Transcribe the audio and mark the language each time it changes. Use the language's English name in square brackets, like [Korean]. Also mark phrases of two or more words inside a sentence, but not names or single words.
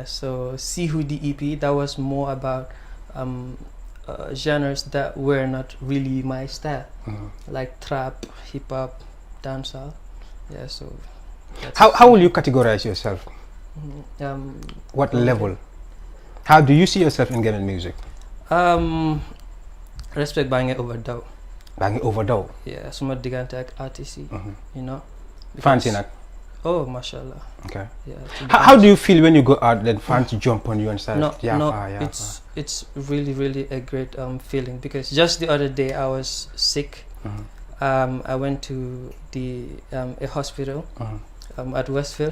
[English] So Sihu the EP, that was more about genres that were not really my style, like trap, hip hop, dancehall. Yeah, so how will you categorize yourself? What level? How do you see yourself in Gambian music? [Wolof] Respect bangé overdaw. Bangé overdaw. Yeah, suma digante ak artist yi, [English] you know. [Wolof] Fancy nak. [English] Oh, mashallah. Okay. Yeah. How do you feel when you go out then fans jump on you and start? It's really a great feeling, because just the other day I was sick. I went to a hospital at Westfield.